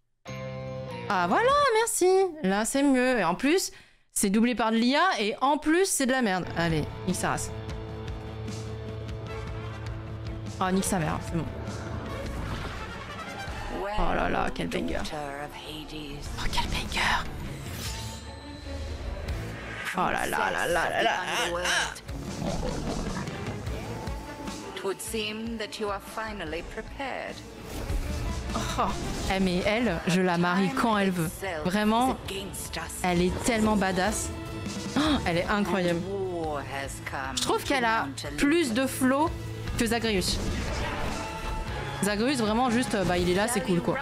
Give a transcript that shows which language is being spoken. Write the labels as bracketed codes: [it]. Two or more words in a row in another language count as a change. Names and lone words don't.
[fr] Ah, voilà, merci. Là, c'est mieux. Et en plus, c'est doublé par de l'IA et en plus, c'est de la merde. Allez, nique sa race. Oh, nique sa mère, c'est bon. Oh là là, quel banger. Oh, quel banger. Oh là là là là là là. [en] It would seem that you are finally prepared. [fr] Oh, mais elle, je la marie quand elle veut. Vraiment, elle est tellement badass. Oh, elle est incroyable. Je trouve qu'elle a plus de flow que Zagreus. Zagreus, vraiment, juste, bah, il est là, c'est cool, quoi.